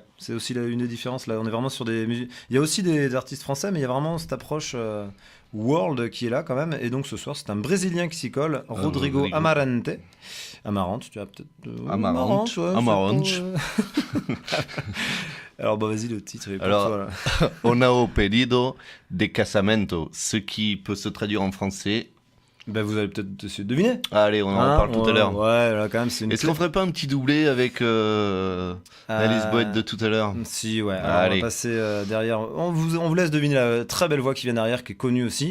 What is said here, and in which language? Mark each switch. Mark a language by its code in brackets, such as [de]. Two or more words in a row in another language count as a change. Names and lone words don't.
[fr] C'est aussi une des différences. Là, on est vraiment sur des musiques. Il y a aussi des artistes français, mais il y a vraiment cette approche world qui est là quand même. Et donc ce soir, c'est un Brésilien qui s'y colle, Rodrigo Rodrigo. Amarante. Amarante, tu as peut-être. Amarante, ouais, Amarante. c'est pas, Alors, bah vas-y, le titre est pour Alors, toi, là. Onao pedido de casamento, ce qui peut se traduire en français. Ben, vous allez peut-être essayer de deviner. Allez, on en Hein, parle tout à l'heure. Ouais, là quand même, c'est une. Est-ce qu'on ferait pas un petit doublé avec Alice Boyd de tout à l'heure? Si, ouais. Alors, on Allez. va passer derrière. On vous laisse deviner la très belle voix qui vient derrière, qui est connue aussi.